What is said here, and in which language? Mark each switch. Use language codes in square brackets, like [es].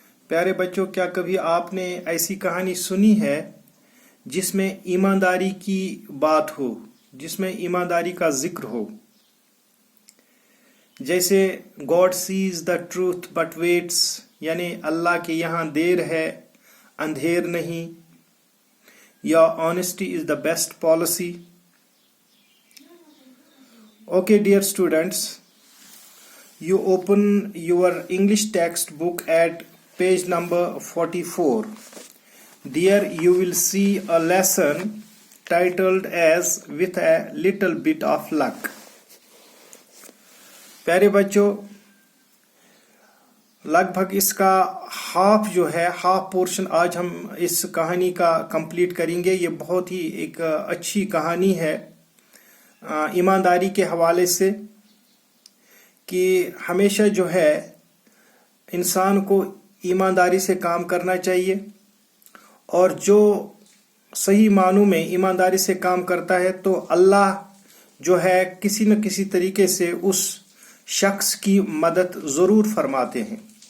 [hi] प्यारे बच्चों, क्या कभी आपने ऐसी कहानी सुनी है जिसमें ईमानदारी की बात हो, जिसमें ईमानदारी का जिक्र हो? [en] जैसे God sees the truth but waits, [hi] यानी अल्लाह के यहाँ देर है अंधेर नहीं, [en] या honesty is the best policy. Okay dear students, you open your English textbook at page number 44. There you will see a lesson titled as With a Little Bit of Luck. [hi] प्यारे बच्चों, लगभग इसका हाफ पोर्शन आज हम इस कहानी का complete करेंगे। ये बहुत ही एक अच्छी कहानी है ईमानदारी के हवाले से, कि हमेशा जो है इंसान को ईमानदारी से काम करना चाहिए, और जो सही मानों में ईमानदारी से काम करता है तो अल्लाह जो है किसी न किसी तरीके से उस शख्स की मदद ज़रूर फरमाते हैं।